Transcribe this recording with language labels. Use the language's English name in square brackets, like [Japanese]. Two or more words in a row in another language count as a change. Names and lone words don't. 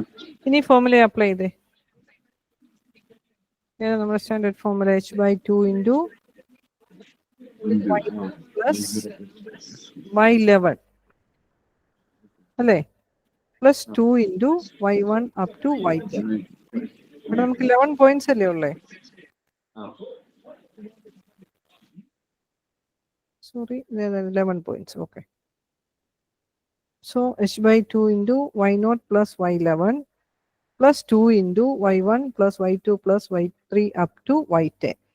[Malayalam] ഇനി [English] formula apply [Malayalam] ചെയ്തേ. നമ്മുടെ [English] standard formula h/2 into y plus y11 [Malayalam] അല്ലേ, [English] plus 2 into y1 up to y10. [Malayalam] ഇവിടെ നമുക്ക് 11 പോയിന്റ്സ് അല്ലേ ഉള്ളേ? [English] sorry, 11 points. [Malayalam] ഓക്കെ. [English] So h/2 into y0 plus y11 plus 2 into y1 plus y2 plus y3 up to y10.